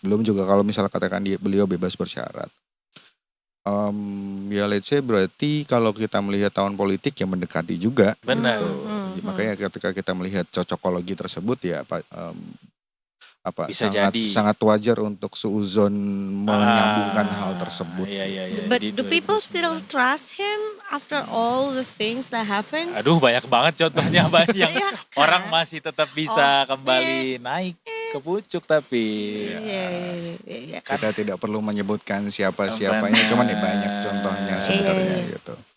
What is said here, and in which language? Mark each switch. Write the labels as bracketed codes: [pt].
[id] Belum juga kalau misalnya katakan beliau bebas bersyarat. Ya [en] let's say [id] berarti kalau kita melihat tahun politik yang mendekati juga. Benar. Gitu. Makanya ketika kita melihat cocokologi tersebut ya Bisa sangat wajar untuk suuzon menyambungkan hal tersebut. Iya. [en] But do people still trust him after all the things that happen? [id] Aduh banyak banget contohnya Pak yang Iya kan? orang masih tetap bisa kembali naik ke pucuk tapi Iya. Kita tidak perlu menyebutkan siapa-siapanya, cuman ya banyak contohnya sebenarnya gitu.